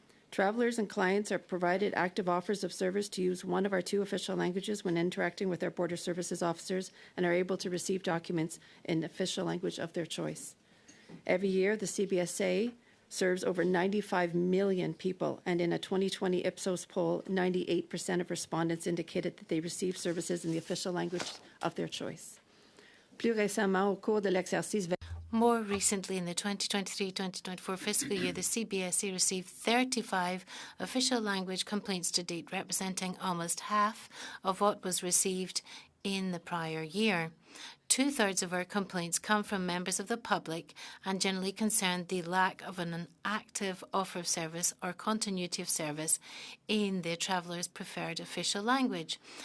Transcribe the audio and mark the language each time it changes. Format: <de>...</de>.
<en>Travelers and clients are provided active offers of service to use one of our two official languages when interacting with our border services officers and are able to receive documents in the official language of their choice. Every year, the CBSA serves over 95 million people, and in a 2020 Ipsos poll, 98% of respondents indicated that they receive services in the official language of their choice.</en> <fr>Plus récemment, au cours de l'exercice.</fr> <en>More recently, in the 2023-2024 fiscal year, the CBSA received 35 official language complaints to date, representing almost half of what was received in the prior year. Two-thirds of our complaints come from members of the public and generally concern the lack of an active offer of service or continuity of service in the traveller's preferred official language.</en>